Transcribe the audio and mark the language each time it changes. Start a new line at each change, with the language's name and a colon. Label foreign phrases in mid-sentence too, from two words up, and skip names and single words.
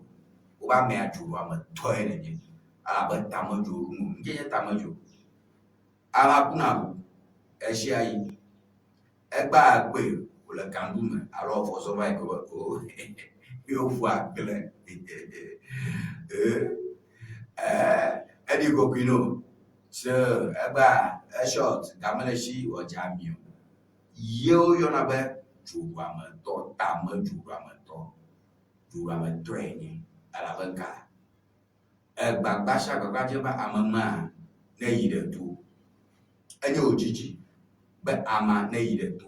Ewe: Wobe amea dzo ame tɔe le nye. Alabe tamedzo nu, ŋke nye tamedzo. Ama kuna ʋu, esia yi. Egba gbe wòle gandu me alo vɔzɔ va yi ko be o yewo ƒu agble. Eɖi kokui no. So egba
English: short game
Ewe: le si wòdze ami o. Yewo yɔna be dzoɖuametɔ, tamedzo ɖuametɔe nye. Elabe nka. Gbagba sia gbagba dze be ame ma ne yi ɖe to. Enye wò dzidzi be ama ne yi ɖe to.